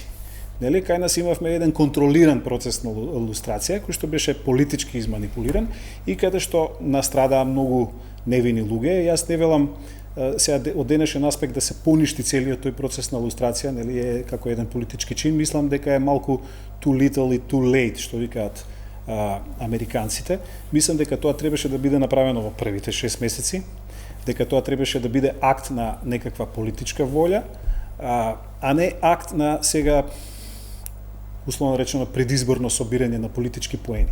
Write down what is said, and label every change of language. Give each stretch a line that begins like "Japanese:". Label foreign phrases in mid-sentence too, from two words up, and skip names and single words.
Macedonian: Нели, кај нас имавме еден контролиран процес на лустрација, кој што беше политички изманипулиран и каде што настрадаа многу невини луѓе. Јас не велам сега од денешен аспект да се поништи целиот тој процес на лустрација, нели, е како еден политички чин. Мислам дека е малку
English: too little
Macedonian: и
English: too late,
Macedonian: што викаат американците. Мислам дека тоа требаше да биде направено во првите 6 месеци, дека тоа требаше да биде акт на некаква политичка волја, а не акт на сега условно речено предизборно собирање на политички поени.